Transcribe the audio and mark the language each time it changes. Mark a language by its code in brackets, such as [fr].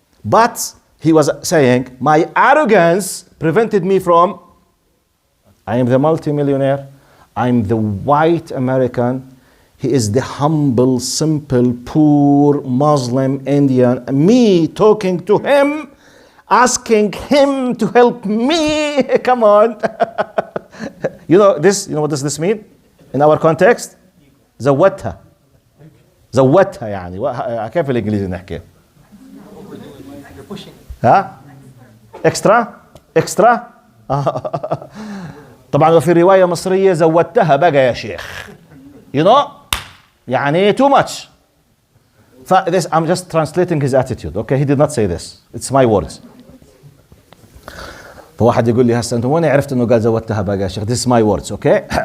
[en] But he was saying, my arrogance prevented me from, I am the multimillionaire, I'm the white American, he is the humble, simple, poor Muslim Indian. Me talking to him, asking him to help me. Come on. You know what does this mean? In our context? [ar] زودتها. زودتها يعني كيف الإنجليزي نحكي؟ ها؟ اكسترا طبعا وفي رواية مصرية زودتها بقى يا شيخ. [en] You know? [ar] يعني [en] too much. This, I'm just translating his attitude. Okay, he did not say this. It's my words. [ar] فواحد يقول لي هسه انت وين عرفت انه قال زودتها بقى يا شيخ؟ [en] This is my words, okay?